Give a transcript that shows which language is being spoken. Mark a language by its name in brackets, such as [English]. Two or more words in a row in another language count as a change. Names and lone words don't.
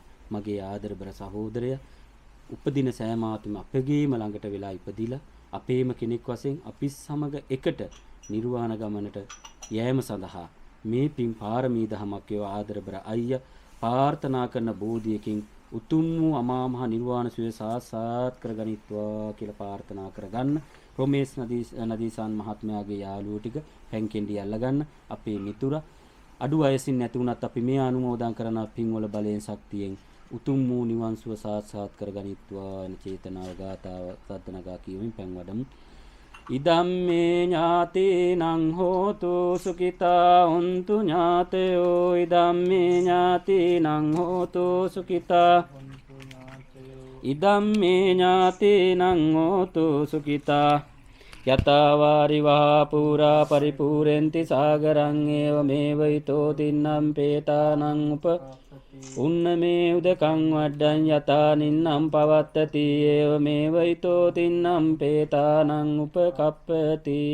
[Sinhala] මගේ ආදරබර සහෝදරයා උපදින සෑම ආත්ම අපගේම ළඟට වෙලා ඉපදිලා අපේම කෙනෙක් වශයෙන් අපි සමග එකට නිර්වාණ ගමනට යෑම සඳහා මේ පින් පාරමී දහමක් ඒව ආදරබර අයියා ප්‍රාර්ථනා කරන බෝධියකින් උතුම් වූ අමා මහ නිර්වාණ සුවය සාක්ෂාත් කරගනිත්වා කියලා ප්‍රාර්ථනා කරගන්න. රොමේස් නදීසාන් මහත්මයාගේ යාළුවෝ ටික පැන්කෙන්ඩි අල්ලගන්න. අපේ මිතුරා අඩු වයසින් නැති වුණත් අපි මේ අනුමෝදන් කරන පින්වල බලයෙන් ශක්තියෙන් උතුම් වූ නිවන් සුව සාක්ෂාත් කරගනිත්වා යන චේතනාව ගාතාව සද්දනගා කියමින් පැන් වඩමු. [Pali] ඉදම්මේ ඥාතේනං හෝතු සුඛිතා හොන්තු ඥාතයෝ ඉදම්මේ ඥාතේනං හෝතු සුඛිතා ඉදම්මේ ඥාතේනං හෝතු සුඛිතා යතාවාරි වහා පුරා පරිපූර්ෙන්ති සාගරං ඒව මේවයිතෝ තින්නම් පේතානං උප උන්නමේ උදකං වඩ්ඩං යතා නින්නම් පවත්තති ඒව මේවයිතෝ තින්නම් පේතානං උපකප්පති.